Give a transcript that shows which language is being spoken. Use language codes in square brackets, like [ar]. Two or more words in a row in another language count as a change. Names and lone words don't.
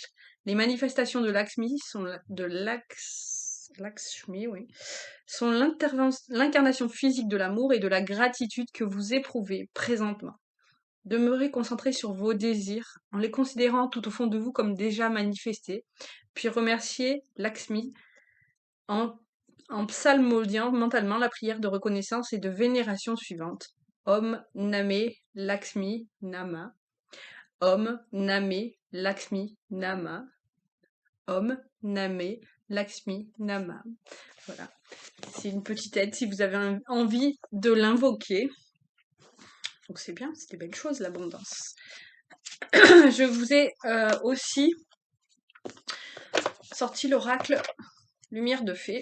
[fr] Les manifestations de Lakshmi sont Lakshmi, oui, sont l'incarnation physique de l'amour et de la gratitude que vous éprouvez présentement. Demeurez concentré sur vos désirs en les considérant tout au fond de vous comme déjà manifestés, puis remerciez Lakshmi en, en psalmodiant mentalement la prière de reconnaissance et de vénération suivante. [sa] ओं नमे लक्ष्मी नम. ओं नमे लक्ष्मी नम. ओं नमे लक्ष्मी नम. [fr] Voilà. C'est une petite aide si vous avez envie de l'invoquer. Donc c'est bien, c'est des belles choses, l'abondance. Je vous ai aussi sorti l'oracle Lumière de Fée.